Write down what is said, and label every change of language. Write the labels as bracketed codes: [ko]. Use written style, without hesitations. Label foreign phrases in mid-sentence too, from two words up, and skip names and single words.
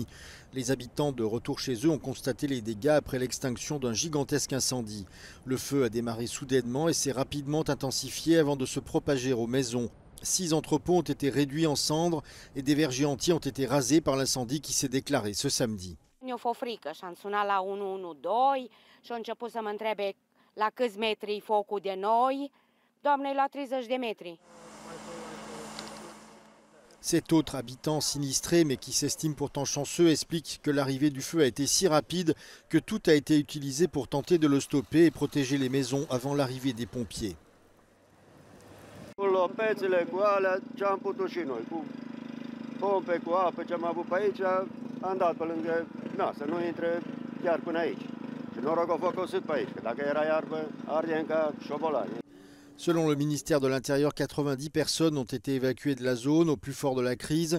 [fr] Les habitants de retour chez eux ont constaté les dégâts après l'extinction d'un gigantesque incendie. Le feu a démarré soudainement et s'est rapidement intensifié avant de se propager aux maisons. 6 entrepôts ont été réduits en cendres et des vergers entiers ont été rasés par l'incendie qui s'est déclaré ce samedi. [ro] Mi-a fost frică și am sunat la 112 și a început să mă întrebe la câți metri e focul de noi. Doamne, la 30 de metri. [fr] Cet autre habitant sinistré, mais qui s'estime pourtant chanceux, explique que l'arrivée du feu a été si rapide que tout a été utilisé pour tenter de le stopper et protéger les maisons avant l'arrivée des pompiers. Selon le ministère de l'Intérieur, 90 personnes ont été évacuées de la zone au plus fort de la crise.